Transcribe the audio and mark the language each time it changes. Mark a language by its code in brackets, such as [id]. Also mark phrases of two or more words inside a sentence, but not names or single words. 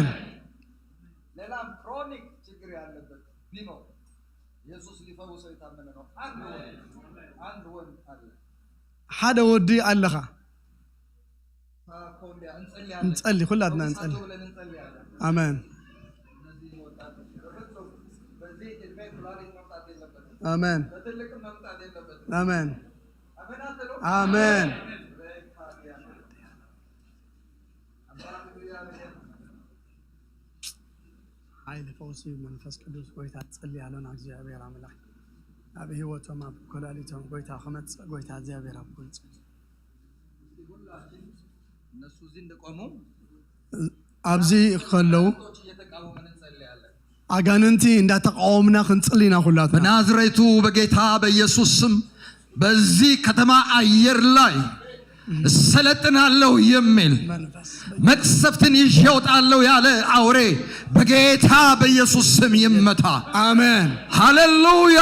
[am] ሌላም ክሮኒክ ችግር ያለበት ቢኖር ኢየሱስ ሊፈውሰው የታመነ ነው። አንድ ወንድ አለ። [ti] ሓደ ወዲ ኣለኻ። እንጸልይ ኩላትና እንጸልይ። አሜን አሜን አሜን አሜን። ኃይል ፈውሲ መንፈስ ቅዱስ ጎይታ ጸልይ ያለና እግዚአብሔር አምላክ ኣብ ህይወቶም ኣብ ኮላሊቶም ጎይታ ከመጽእ ጎይታ እግዚአብሔር ኣብ ጎይታ [am] እነሱ እዚህ እንደቆሙ [ti] ኣብዚ ከለው አጋንንቲ እንዳተቃወምና ክንጽልይና ሁላትና [am] በናዝሬቱ በጌታ በኢየሱስ ስም በዚህ ከተማ አየር ላይ እሰለጥናለሁ የሚል መቅሰፍትን ይዤ እወጣለሁ ያለ አውሬ በጌታ በኢየሱስ ስም ይመታ። አሜን ሃሌሉያ